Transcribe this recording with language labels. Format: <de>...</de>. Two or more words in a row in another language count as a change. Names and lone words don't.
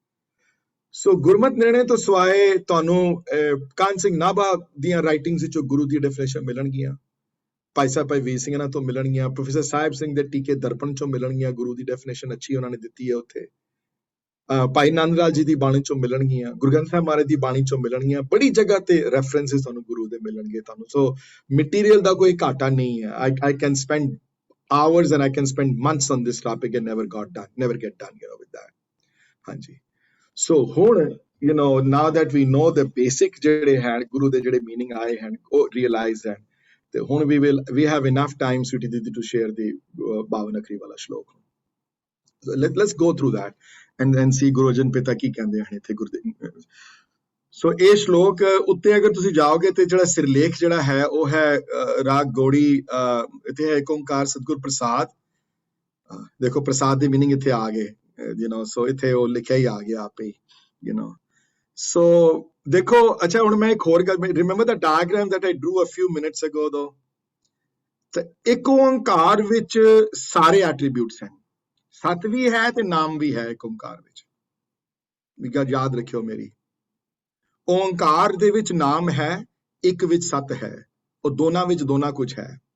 <pa>ਸੋ ਗੁਰਮਤ ਨਿਰਣੇ ਤੋਂ ਸਿਵਾਏ ਤੁਹਾਨੂੰ ਕਾਹਨ ਸਿੰਘ ਨਾਭਾ ਦੀਆਂ ਰਾਈਟਿੰਗਸ ਵਿੱਚੋਂ ਗੁਰੂ ਦੀ ਡੈਫੀਨੇਸ਼ਨ ਮਿਲਣਗੀਆਂ, ਭਾਈ ਸਾਹਿਬ ਭਾਈ ਵੀਰ ਸਿੰਘ ਇਹਨਾਂ ਤੋਂ ਮਿਲਣਗੀਆਂ, ਪ੍ਰੋਫੈਸਰ ਸਾਹਿਬ ਸਿੰਘ ਦੇ ਟੀਕੇ ਦਰਪਣ ਚੋਂ ਮਿਲਣਗੀਆਂ, ਗੁਰੂ ਦੀ ਡੈਫੀਨੇਸ਼ਨ ਅੱਛੀ ਉਹਨਾਂ ਨੇ ਦਿੱਤੀ ਹੈ ਉੱਥੇ। ਭਾਈ ਨੰਦ ਲਾਲ ਜੀ ਦੀ ਬਾਣੀ ਚੋਂ ਮਿਲਣਗੀਆਂ, ਗੁਰੂ ਗ੍ਰੰਥ ਸਾਹਿਬ ਮਹਾਰਾਜ ਦੀ ਬਾਣੀ ਚੋਂ ਮਿਲਣਗੀਆਂ, ਬੜੀ ਜਗ੍ਹਾ ਤੇ ਰੈਫਰੈਂਸਿਸ ਤੁਹਾਨੂੰ ਗੁਰੂ ਦੇ ਮਿਲਣਗੇ ਤੁਹਾਨੂੰ। ਸੋ ਮਟੀਰੀਅਲ ਦਾ ਕੋਈ ਘਾਟਾ ਨਹੀਂ ਹੈ।</pa> <en>I can spend hours and I can spend months on this topic and never get done with that।</en> <pa>ਹਾਂਜੀ ਸੋ ਹੁਣ</pa> <en>now that we know the basic</en> <pa>ਜਿਹੜੇ ਹਨ ਗੁਰੂ ਦੇ ਜਿਹੜੇ ਮੀਨਿੰਗ ਆਏ ਹਨ ਉਹ ਰਿਅਲਾਈਜ਼ ਹੈ, ਤੇ ਹੁਣ</pa> <en>we have enough time</en> <pa>ਸਵੀਟੀ ਦੀਦੀ</pa> <en>to share the 52</en> <pa>ਅੱਖਰੀ ਵਾਲਾ ਸ਼ਲੋਕ।</pa> <en>let's go through that and see</en> <pa>ਗੁਰੂ ਅਰਜਨ ਪਿਤਾ ਕੀ ਕਹਿੰਦੇ ਹਨ ਇੱਥੇ ਗੁਰਦੇਵ। ਸੋ ਇਹ ਸ਼ਲੋਕ ਉੱਤੇ ਅਗਰ ਤੁਸੀਂ ਜਾਓਗੇ ਤੇ ਜਿਹੜਾ ਸਿਰਲੇਖ ਜਿਹੜਾ ਹੈ ਉਹ ਹੈ ਰਾਗ ਗੌੜੀ, ਇੱਥੇ ਹੈ ਏਕ ਓਂਕਾਰ ਸਤਿਗੁਰ ਪ੍ਰਸਾਦ। ਦੇਖੋ ਪ੍ਰਸਾਦ ਦੀ ਮੀਨਿੰਗ ਇੱਥੇ ਆ ਗਏ, ਸੋ ਇੱਥੇ ਉਹ ਲਿਖਿਆ ਹੀ ਆ ਗਿਆ ਆਪੇ ਹੀ, ਸੋ ਦੇਖੋ। ਅੱਛਾ ਹੁਣ ਮੈਂ ਇੱਕ ਹੋਰ ਗੱਲ,</pa> <en>remember the diagram that I drew a few minutes ago though,</en> <pa>ਤੇ ਏਕ ਓਂਕਾਰ ਵਿੱਚ ਸਾਰੇ ਐਟਰੀਬਿਊਟਸ ਹਨ, ਸਤ ਵੀ ਹੈ ਤੇ ਨਾਮ ਵੀ ਹੈ ਏਕ ਓਂਕਾਰ ਵਿੱਚ। ਗੱਲ ਯਾਦ ਰੱਖਿਓ ਮੇਰੀ, ਓਂਕਾਰ ਦੇ ਵਿੱਚ ਨਾਮ ਹੈ, ਇੱਕ ਵਿੱਚ ਸਤ ਹੈ, ਉਹ ਦੋਨਾਂ ਵਿੱਚ ਦੋਨਾਂ ਕੁਝ ਹੈ।</pa>